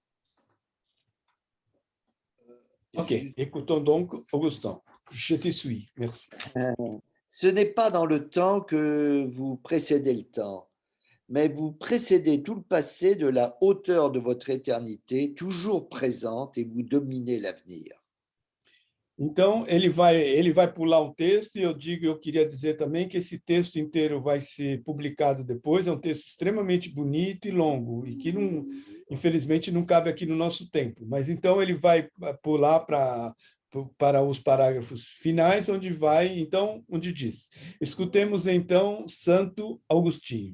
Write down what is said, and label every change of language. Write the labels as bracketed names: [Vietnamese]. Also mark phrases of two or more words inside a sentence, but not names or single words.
[French] Ok, écoutons donc Augustin. Je te suis, merci. Ce n'est pas dans le temps que vous précédez le temps, mais vous précédez tout le passé de la hauteur de votre éternité, toujours présente, et vous dominez l'avenir. [Portuguese] Então, ele vai pular o texto e eu queria dizer também que esse texto inteiro vai ser publicado depois, é um texto extremamente bonito e longo, e que, não, infelizmente, não cabe aqui no nosso tempo. Mas, então, ele vai pular para os parágrafos finais, onde diz: escutemos, então, Santo Agostinho.